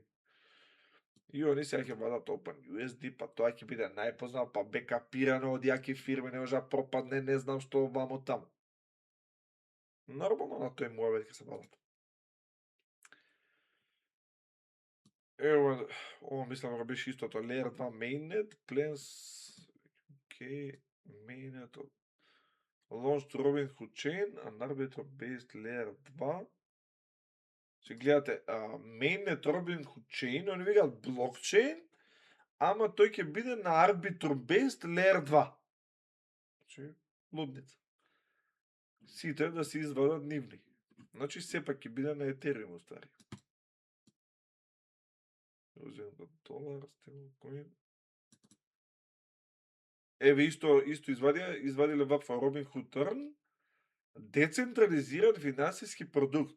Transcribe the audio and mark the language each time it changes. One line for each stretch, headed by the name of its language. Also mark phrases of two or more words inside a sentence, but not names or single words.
Macedonian: И они сега ќе вадат OpenUSD, па тоа ќе биде најпознат, па бекапирано од јаки фирми, не може да пропадне, не знам што вамо таму. Нормално на тој муабет ќе се вадат. Ево, ова мислам дека беше истото.
English: Layer 2 mainnet, plans, mainnet, launched Robinhood chain, an arbiter-based layer 2.
Macedonian: Се гледате,
English: mainnet Robinhood chain,
Macedonian: они викаат блокчейн, ама тој ќе биде на
English: arbiter-based layer 2.
Macedonian: Значи, лудница. Сите да се извадат нивни. Значи, сепак ќе биде на Ethereum, уствари. $, стейблкоин. Еве исто извадиле ваква Robinhood Earn, децентрализиран финансиски продукт.